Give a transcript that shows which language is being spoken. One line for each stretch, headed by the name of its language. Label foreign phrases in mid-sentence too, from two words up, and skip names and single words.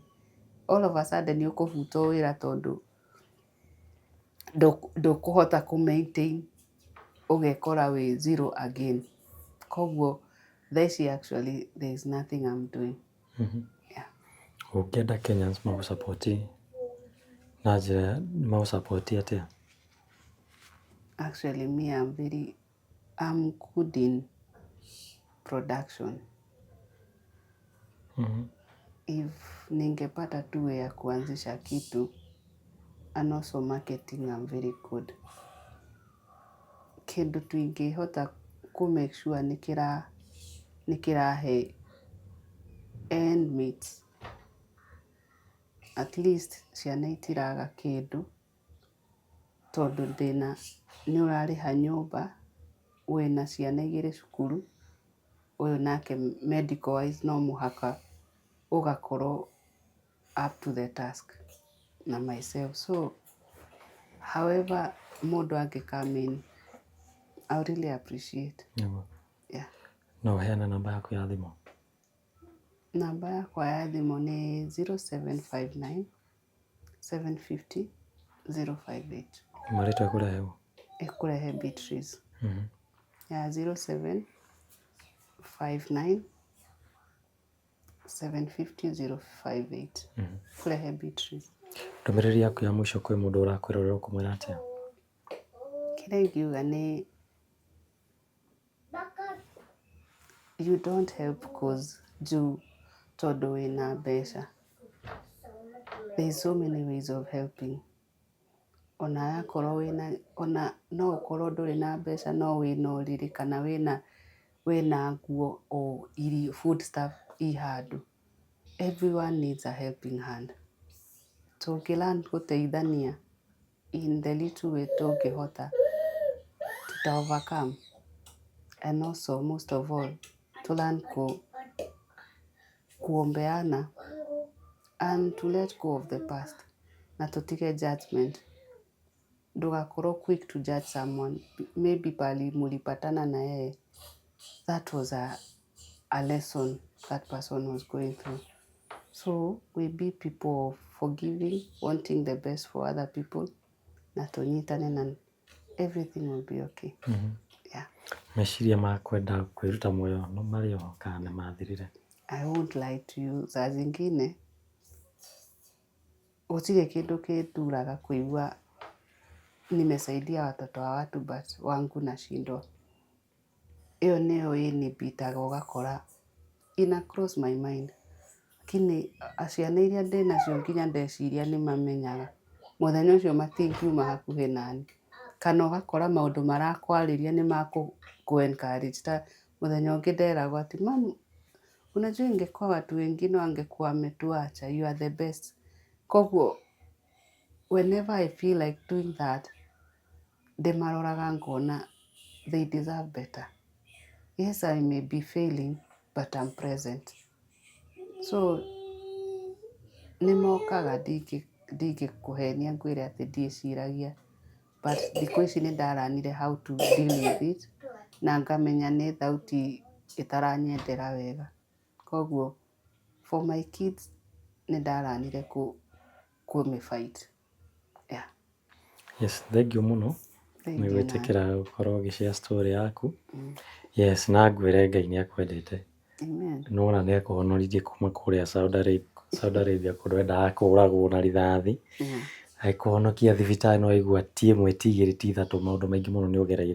English: All of a sudden
Kikuyu: nĩ ũkũbutwo wĩra tondũ ndũkũhota ku maintain, ũgekora wĩ
English: zero again.
Kikuyu: Koguo thaa ici
English: actually there is nothing I'm doing.
Kikuyu: Ũngĩenda Kenyans magũsupport na njĩra magũsupport atĩa?
English: Actually I'm good in production.
Swahili: If ningepata tu ya kuanzisha kitu,
English: and also marketing, I'm very good.
Kikuyu: Kĩndũ tu ingĩhota ku
English: make sure
Kikuyu: nĩ kĩrahe
English: end meet, at least
Kikuyu: ciana itiraga kĩndũ, tondũ nĩ ũrarĩha nyũmba, wĩna ciana 2 cukuru, ũyũ nake
English: medical wise
Kikuyu: no mũhaka ũgakorwo
English: up to the task
Kikuyu: na myself.
English: So however mũndũ angĩ-come in, I would really appreciate. Yeah.
Kikuyu: No ũheane namba yaku ya thimũ? Namba yakwa ya thimũ nĩ 0759 750 058. Marĩtwa ĩkũrehe ũũ? Ĩkũrehe Beatrice. Ya 0759 750 058. Ĩkũrehe Beatrice. Ndũmĩrĩri yaku ya mũico kwĩ mũndũ ũrakwĩrorera ũkũmwĩra atĩa? Kĩrĩa ingiuga nĩ
English: you don't help cause
Kikuyu: tondũ wĩna mbeca.
English: There is so many ways of helping.
Kikuyu: Ona no ũkorwo ndũrĩ na mbeca, no wĩna ũrĩrĩ, kana wĩna nguo o irio,
English: food stuff
Kikuyu: i handũ.
English: Everyone needs a helping hand.
Kikuyu: Tũngĩ-learn gũteithania
English: in the little way
Kikuyu: tũngĩhota, tuta
English: overcome. And also most of all, to learn kuombeana and to let go of the past,
Kikuyu: na tutige judgment.
English: Ndũgakorwo quick to judge someone.
Swahili: Maybe pali mulipatana na yeye,
English: that was a lesson that person was going through. So we be people of forgiving, wanting the best for other people,
Kikuyu: na tunyitane na
English: everything will be okay. Yeah.
Kikuyu: Meciria ma kwenda kwĩruta muoyo no marĩ o kana nĩ mathirire?
English: I won't lie to you,
Swahili: saa zingine
Kikuyu: gũtirĩ kĩndũ kĩnduraga kũigua
Swahili: nimesaidia watoto wa watu but wangu nashindwa.
Kikuyu: Iyo niyo inibitaga ugakora ina
English: cross my mind.
Kikuyu: Lakini ciana iria ndĩnacio nginya ndeciria nĩmamenyaga mũthenya ũcio matingiuma hakuhĩ nani, kana ũgakora maũndũ marakwarĩria nĩmakũ encourage. Ta mũthenya ũngĩ nderagwo atĩ mama,
Swahili: unajua ingekuwa watu wengine wangekuwa wametuacha,
English: you are the best. Koguo whenever I feel like doing that,
Kikuyu: ndĩmaroraga ngona
English: they deserve better. Yes, I may be failing but I'm present.
Kikuyu: So nĩmokaga ndingĩkũhenia ngwĩre atĩ ndiĩciragia, but thikũ ici nĩndaranire
English: how to deal with it,
Kikuyu: na ngamenya nĩ thauti ĩtaranyendera wega. Koguo
English: for my kids
Kikuyu: nĩndaranire kũmĩ-fight.
English: Yeah. Yes, thank you
Kikuyu: mũno nĩ gwĩtĩkĩra gũkorwo ũgĩ-share story yaku. Yes, na ngwĩre Ngai nĩakwendete. Amen. Nona nĩakũhonoririe kuma kũrĩa Saudi Arabia kũrĩa endaga kũragwo na rithathi. Agĩkũhonokia thibitarĩ, no waigua ti ĩmwe ti igĩrĩ ti ithatũ, maũndũ maingĩ mũno nĩũgereire.